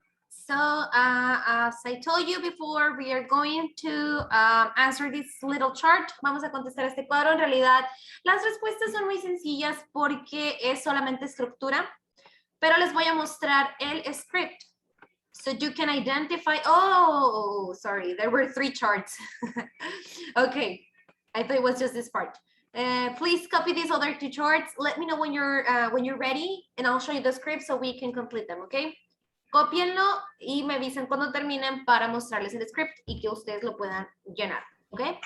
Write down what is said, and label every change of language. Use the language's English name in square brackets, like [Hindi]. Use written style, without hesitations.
[English] So as I told you before, we are going to answer this little chart. [Spanish] Vamos a contestar este cuadro. En realidad, las respuestas son muy sencillas porque es solamente estructura, pero les voy a mostrar el script. [English] So you can identify, oh, sorry, there were 3 charts. Okay, I thought it was just this part. Please copy these other 2 charts. Let me know when you're ready, and I'll show you the script so we can complete them, okay? [Spanish] Cópienlo y me avisen cuando terminen para mostrarles el script y que ustedes lo puedan llenar, ¿ok?